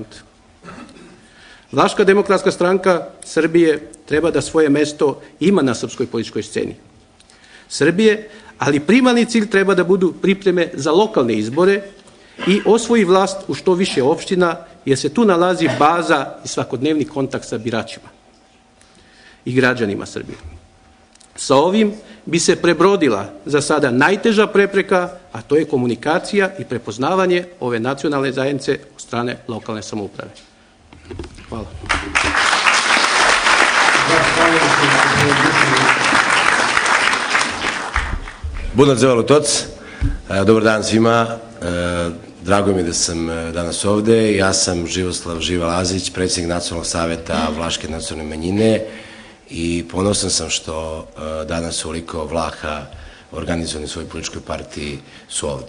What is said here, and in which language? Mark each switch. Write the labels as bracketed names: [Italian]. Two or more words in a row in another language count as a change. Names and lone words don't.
[Serbian] Vlaška demokratska stranka Srbije treba da svoje mesto ima na srpskoj političkoj sceni Srbije, ali primarni cilj treba da budu pripreme za lokalne izbore i osvoji vlast u što više opština, jer se tu nalazi baza i svakodnevni kontakt sa biračima i građanima Srbije. Sa ovim bi se prebrodila za sada najteža prepreka, a to je komunikacija i prepoznavanje ove nacionalne zajednice od strane lokalne samouprave. Hvala. [Romanian] Bună ziua lui toți, [Serbian] dobar dan svima, drago mi je da sam danas ovde. Ja sam Živoslav Živa Lazić, predsjednik Nacionalnog saveta Vlaške nacionalne manjine i ponosan sam što danas ovoliko Vlaha organizovani u svojoj političkoj partiji su ovde.